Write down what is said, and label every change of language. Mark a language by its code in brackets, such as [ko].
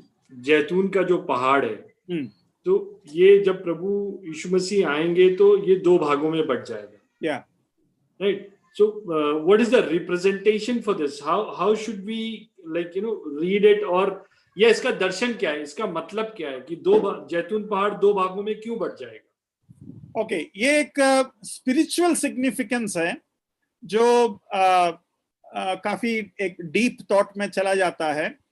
[hi] जैतून का जो पहाड़ है, तो ये जब प्रभु यीशु मसीह आएंगे तो ये 2 भागों में बट जाएगा। [en] Yeah. Right. So what is the representation for this? How should we read it? और [hi] या इसका दर्शन क्या है, इसका मतलब क्या है कि जैतून पहाड़ दो भागों में क्यों बट जाएगा? ओके, ये एक स्पिरिचुअल सिग्निफिकेंस है जो काफी एक डीप थॉट में चला जाता है।